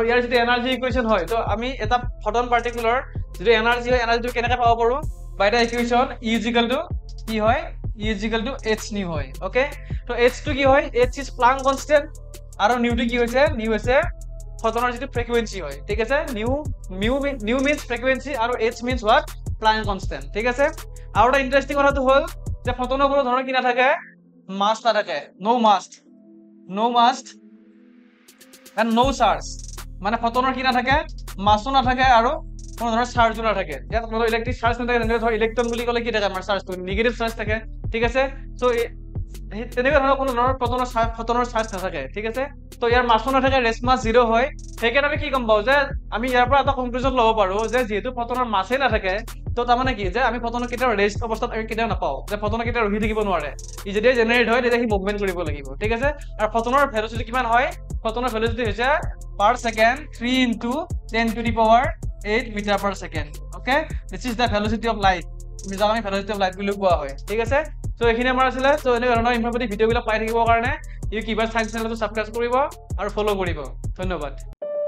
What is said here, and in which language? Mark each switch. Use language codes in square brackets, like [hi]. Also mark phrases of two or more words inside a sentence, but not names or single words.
[as] ইয়াৰ যদি [en] energy equation [as] হয় তো আমি এটা [en] photon particular [as] যদি এনাৰ্জি হয় এনাৰ্জিটো কেনেকৈ পাব পাৰো [en] by the equation [as] E কি হয় E h nu হয় ওকে তো h টো কি হয় h [en] is Planck constant [as] আৰু নিউ টো কি হৈছে নিউ হৈছে ফটনৰ যেটো ফ্ৰিকুৱেন্সি হয় ঠিক আছে [en] nu means frequency [as] আৰু h [en] means what Planck constant [as] ঠিক আছে আৰু এটা ইন্টারেস্টিং কথাটো হ'ল যে ফটনৰ কোনো ধৰণৰ কি নাথাকে মাস নাথাকে নো [en] mass and no charge [as] মানে ফটনৰ কি নাথাকে মাসও নাথাকে আৰু কোনো ধৰণৰ চাৰ্জও নাথাকে ইয়াত কোনো [en] electric charge [as] নাথাকে যেনে ধৰ ইলেক্ট্ৰন বুলি ক'লে কি থাকে আমাৰ চাৰ্জটো [en] negative charge [as] থাকে ঠিক আছে সো তেনেকুৱা ধৰণৰ কোনো ধৰণৰ ফটনৰ চাৰ্জ নাথাকে ঠিক আছে তো ইয়াৰ মাসও নাথাকে [en] rest mass [as] 0 হয় সেইকাৰণে আমি কি গম পাও যে আমি ইয়াৰ পৰা এটা কনক্লুজন ল'ব পাৰো যে যেহেতু ফটনৰ মাসই নাথাকে তো তাৰমানে কি যে আমি ফটনৰ কেতিয়াও ৰেষ্ট অৱস্থাত আমি কেতিয়াও নাপাও যে ফটনৰ কেতিয়াও ৰখি থাকিব নোৱাৰে ই যেতিয়া জেনাৰেট হয় তেতিয়া সি মুভমেন্ট কৰিব লাগিব ঠিক আছে আৰু ফটনৰ ভেলোচিটি কিমান হয় ফটনৰ ভেলোচিটি হৈছে [en] per second 3 into 10 to the power 8 meter per second okay this is the velocity of light [as] আমি [en] velocity of light [as] বুলি কোৱা হয় ঠিক আছে সো এখিনি আমাৰ আছিল সো এনে ধৰণৰ ইনফৰমেটিভ ভিডিওবিলাক পাই থাকিবৰ কাৰণে ইউ কিবা সায়েন্স চেনেলটো সাবস্ক্ৰাইব কৰিব আৰু ফলো কৰিব ধন্যবাদ